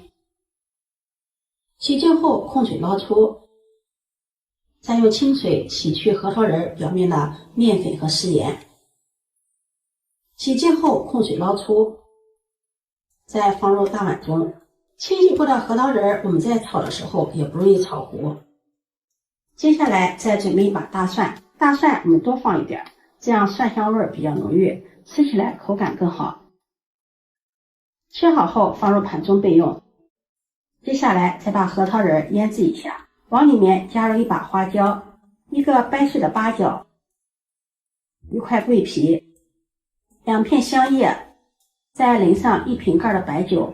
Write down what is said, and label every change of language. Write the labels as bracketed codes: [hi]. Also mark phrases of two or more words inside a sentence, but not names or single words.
[zh] 洗净後控水撈出，再用清水洗去核桃仁表面的麵粉和食鹽。洗净後控水撈出，再放入大碗中。清洗过的核桃仁我們在炒的時候也不容易炒糊。接下來再準備一把大蒜，大蒜我們多放一點，這樣蒜香味比較濃郁，吃起來口感更好。切好後放入盤中備用。接下來再把核桃仁醃製一下，往裡面加入1把花椒、1個掰碎的八角、1塊桂皮、2片香葉，再淋上1瓶蓋的白酒。